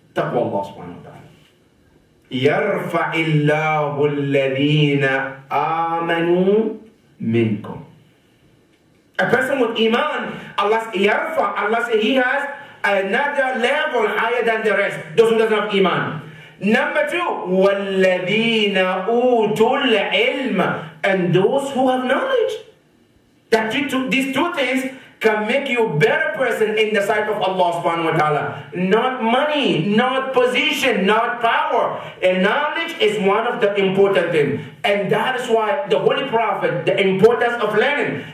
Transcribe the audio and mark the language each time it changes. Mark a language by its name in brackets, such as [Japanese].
[Arabic] Taqwa Allah subhanahu wa ta'ala. يَرْفَعِ اللَّهُ الَّذِينَ آمَنُوا مِنْكُمْ. [English] A person with Iman, Allah says he has another level higher than the rest. Those who doesn't have Iman. Number two, [Arabic] وَالَّذِينَ أُوتُوا الْعِلْمَ. [English] And those who have knowledge. That these two things can make you a better person in the sight of Allah subhanahu wa ta'ala. Not money, not position, not power. And knowledge is one of the important things. And that is why the Holy Prophet, the importance of learning.